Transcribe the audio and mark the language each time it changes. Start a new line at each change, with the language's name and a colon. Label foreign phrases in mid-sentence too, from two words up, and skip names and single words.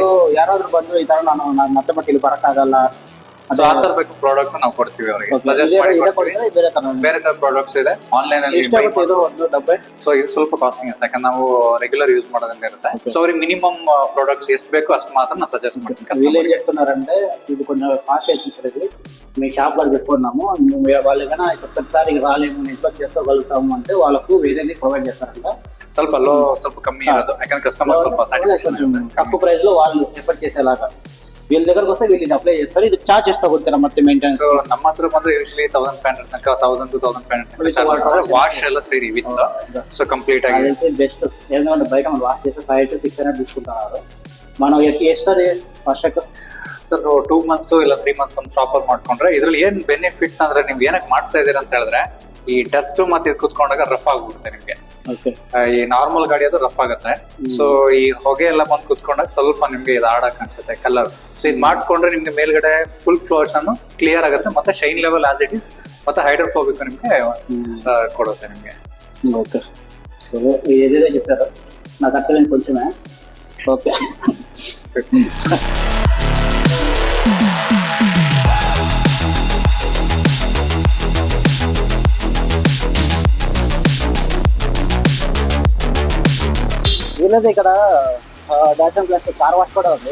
Kannada: ಯಾರಾದ್ರೂ ಬಂದ್ರು ಈ ತರ ನಾನು ಮತ್ತೆ ಇಲ್ಲಿ ಬರಕ್ಕಾಗಲ್ಲ, ಸೊ ಆ ತರ ಬೇಕು ಪ್ರಾಡಕ್ಟ್ ನಾವು ಕೊಡ್ತೀವಿ ಅವರಿಗೆ. ಸಜೆಸ್ಟ್ ಮಾಡಿ ಕೊಡ್ತೀವಿ. ಬೇರೆ ತರ ಪ್ರಾಡಕ್ಟ್ಸ್ ಇದೆ ಆನ್ಲೈನ್ ಅಲ್ಲಿ. ಎಷ್ಟಾಗುತ್ತೆ ಇದು ಒಂದು ಡಬ್ಬೆ? ಸೊ ಇದು ಸ್ವಲ್ಪ ಕಾಸ್ಟಿಂಗ್ ಇದೆ, ಯಾಕಂದ್ರೆ ನಾವು ರೆಗ್ಯುಲರ್ ಯೂಸ್ ಮಾಡೋದಂಗೆ ಇರುತ್ತೆ. ಸೊ ಅವ್ರಿಗೆ ಮಿನಿಮಮ್ ಪ್ರಾಡಕ್ಟ್ಸ್ ಎಷ್ಟು ಬೇಕು ಅಷ್ಟು ಮಾತ್ರ ನಾನು సజెస్ట్ ಮಾಡ್ತೀನಿ.
Telugu: వీళ్ళు ఏం చెప్తున్నారంటే ఇది కొంచెం కాస్ట్ అవుతుంది, మీ షాప్ వాళ్ళు పెట్టుకున్నాము, వాళ్ళు ఏమైనా ప్రతిసారి రాలేము, నెట్వర్క్ చేసుకోగలుగుతాము అంటే వాళ్ళకు వేరేది ప్రొవైడ్ చేస్తారంట.
Kannada: ಸ್ವಲ್ಪ ಸ್ವಲ್ಪ ಕಮ್ಮಿ ಇರೋದು, ಯಾಕಂದ್ರೆ
Telugu: కస్టమర్
Kannada: ಸ್ವಲ್ಪ satisfaction
Telugu: తక్కువ ప్రైస్ లో వాళ్ళు ఎఫర్ట్ చేసేలాగా వీళ్ళ దగ్గరకు వస్తే వీళ్ళు ఇది అప్లై చేస్తారు.
Kannada: ఇది ಚಾರ್ಜ್ ಎಷ್ಟು ತಗೋತೀರಾ ಮತ್ತೆ ಮೇಂಟೆನೆನ್ಸ್? ಸೊ ನಮ್ಮ ಹತ್ರ ಬಂದ್ರೆ ಯೂಶಲಿ 1500 ತನಕ
English: 1000 to 1500
Kannada: ವಾಶ್ ಎಲ್ಲ ಸೇರಿ ವಿತ್. ಸೊ ಕಂಪ್ಲೀಟ್ ಆಗಿ
Telugu: బెస్ట్. ఎందుకంటే బయట మనం వాష్ చేస్తే
English: 500 to 600
Telugu: తీసుకుంటున్నారు.
Kannada: మనం ಎಷ್ಟು ವರ್ಷಕ್ಕೆ? ಸರ್
English: 2 months
Kannada: ಇಲ್ಲ
English: 3 months
Kannada: ಒಂದು ಪ್ರಾಪರ್ ಮಾಡ್ಕೊಂಡ್ರೆ ಇದ್ರಲ್ಲಿ ಏನ್ ಬೆನಿಫಿಟ್ಸ್ ಅಂದ್ರೆ ನೀವು ಏನಕ್ಕೆ ಮಾಡ್ತಾ ಇದೀರ ಅಂತ ಹೇಳಿದ್ರೆ ಈ ಡಸ್ಟ್ ಮತ್ತೆ ಇದು ಕುತ್ಕೊಂಡಾಗ ರಫ್ ಆಗ್ಬಿಡುತ್ತೆ ನಿಮ್ಗೆ. ಓಕೆ. ಈ ನಾರ್ಮಲ್ ಗಾಡಿ ಅದು ರಫ್ ಆಗುತ್ತೆ. ಸೊ ಈ ಹೊಗೆ ಎಲ್ಲ ಬಂದು ಕುತ್ಕೊಂಡಾಗ ಸ್ವಲ್ಪ ನಿಮ್ಗೆ ಇದು ಆಡಕ್ ಅನ್ಸುತ್ತೆ ಕಲರ್. ಸೊ ಇದು ಮಾಡಿಸ್ಕೊಂಡ್ರೆ ನಿಮ್ಗೆ ಮೇಲ್ಗಡೆ ಫುಲ್ ಫ್ಲೋರ್ಸ್ ಅನ್ನು ಕ್ಲಿಯರ್ ಆಗುತ್ತೆ, ಮತ್ತೆ ಶೈನ್ ಲೆವೆಲ್
English: as it is,
Kannada: ಮತ್ತೆ ಹೈಡ್ರೋಫೋಬಿಕ್ ನಿಮ್ಗೆ ಕೊಡುತ್ತೆ నిಮಗೆ.
Telugu: ఓకే. సో ఏదైతే చెప్పారో నాకు అర్థమైంది కొంచెమే. ఓకే. వీళ్ళది ఇక్కడ డాషన్ ప్లస్ కార్ వాష్ కూడా ఉంది.